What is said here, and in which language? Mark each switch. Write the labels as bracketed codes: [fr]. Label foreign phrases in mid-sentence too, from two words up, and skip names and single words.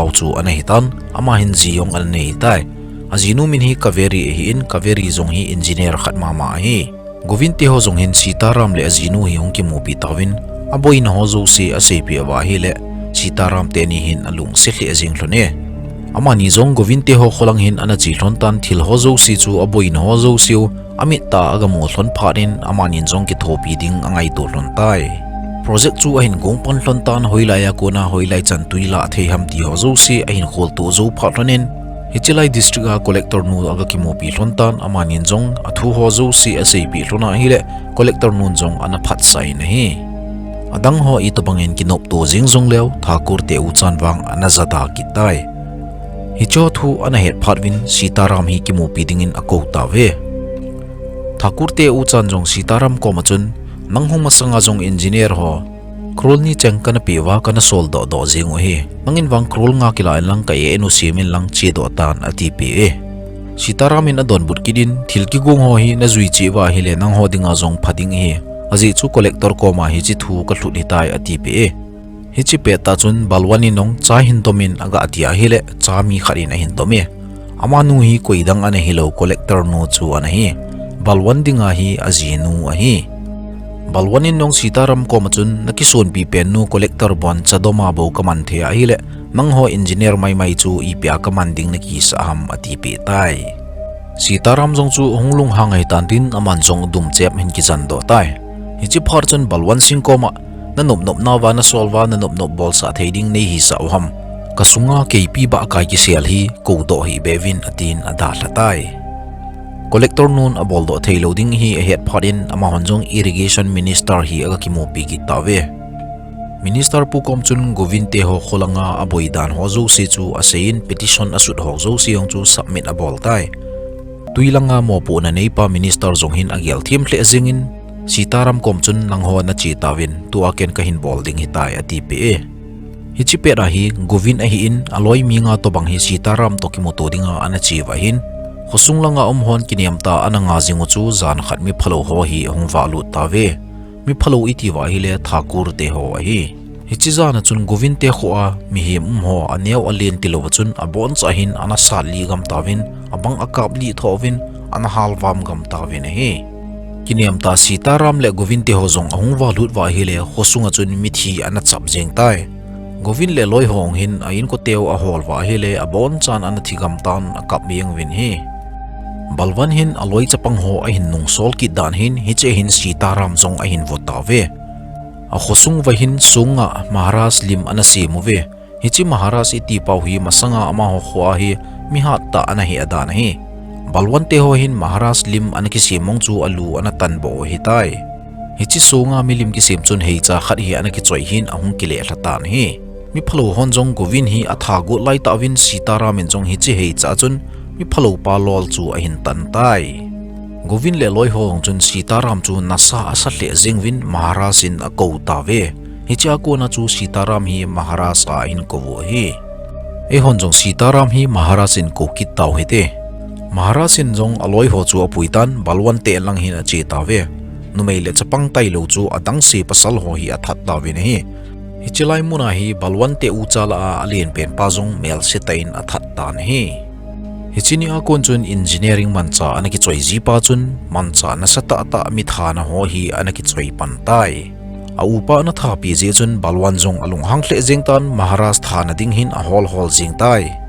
[tcz] chu ana hitan ama hin jiong an nei tai azinu min hi Kaveri hi in Kaveri jong hi engineer khat mama hi Govind te ho jong hin Sitaram le azinu hi hong ki mu pi tawin aboi na ho zo se ase pi awa hi le Sitaram te ni hin alung se hle jing hlone ama ni jong Govind te ho kholang hin ana chi hlon tan thil ho zo si chu aboi na ho zo siu amit ta aga mo hlon pharin ama nin jong ki thopi ding angai to hlon tai project chu a hin gong pon hlon tan hoilaya kona hoilai chan tuila the ham ti ho zo si a hin khol to zo pha hlonin Hichilai district a collector nu aga kimo pi hlontan amanin jong athu ho zo si asei pi hlona hile collector nun jong ana phat sai na hi adang ho ito bangin kinop to jing jong leo thakur te uchan wang ana zada kitai hicho thu ana het phatwin sitaram hi kimo pi dingin ako ta ve thakur te uchan jong sitaram ko machun nanghong masanga jong engineer ho krol ni cheng kana piwa kana sol do do jing hi mangin wang krol nga kila lang kai enu simin lang chi do tan ati pe sitaramin adon but kidin thilki gong ho hi na zui chi wa hi le nang ho dinga jong phading hi aji chu collector ko ma hi chi thu ka thlut hitai ati pe hi chi pe ta chun balwani nong cha hin tomin aga atia hi le cha mi kharin a hin tomi amanu hi koidang ana hilo collector no chu ana hi balwan dinga hi aji nu a hi balwanin nong sitaram ko machun nakison pi pen nu collector bon chadoma bo kaman the a hile mangho engineer mai chu ipia commanding na ki saham ati pi tai sitaram jong chu honglung hangai tantin aman jong dum chep hin ki chan do tai hichi phar chun balwan sing ko ma na nop na wa na solwa na nop bol sa thading nei hi sa ham kasunga kp ba kai ki sel hi ko do hi bevin atin ada latai collector nun abol do thailo ding hi a het pharin ama honjong [en] irrigation minister [tcz] hi aga kimo pi ki tawe minister pu kom chun govinte ho kholanga aboidan ho zo se chu asein petition asut ho zo siong chu submit abol tai tuilanga mo pu na nei pa minister jong hin agial thim hle jingin sitaram kom chun lang ho na chi tawin tu aken ka hin bol ding hitai ati pe hichipe ra hi govin a hi in aloi minga to bang hi sitaram to kimo to dinga ana chi wa hin khosung langa omhon kiniamta ananga jingu chu zan khat mi phalo ho hi hongwa lu tawe mi phalo iti wa hi le thakur te ho hi hichi zana chun govin te kho a mi him ho aneu alen tilo chun abon chahin ana sali gam tawin abang akap li thovin ana halwam gam tawin hi kiniamta sitaram le govin te ho jong hongwa lut wa hi le khosunga chun mi thi ana chap jeng tai govin le loi hong hin ain ko teu a hol wa hi le abon chan ana thigam tan akap mieng win hi balwan hin aloi chapang ho a hin nung sol ki dan hin hiche hin sitaram jong a hin votawe a khosung wa hin sunga maharas lim anasi muwe hichi maharas iti pau hi masanga ama ho khwa hi mi hat ta ana hi adan hi balwan te ho hin maharas lim anaki simong chu alu ana tan bo hi tai hichi sunga milim ki sim chun hei cha khat hi anaki choi hin ahung kile hlatan hi mi phalo hon jong govin hi athagu lai ta win sitaram in jong hichi hei cha chun mi phalo pa lol chu a hin tan tai govin le loi hong chun sitaram chu nasa asa le jingwin maharasin a ko ta ve hicha ko na chu sitaram hi maharas a in ko wo hi e hon jong sitaram hi maharasin ko ki taw hete maharasin jong aloi ho chu apuitan balwan te lang hin a che ta ve numei le chapang tai lo chu adang se pasal ho hi athat ta ve hi hichilai muna hi balwan te uchala a alien pen pa jong mel setain athat tan hi hichini a kon chun engineering mancha anaki choi ji pa chun mancha na sata ta mi thana ho hi anaki choi pan tai a upa na tha pi je chun balwan jong alung hang hle jeng tan maharas thana ding hin a hol jing tai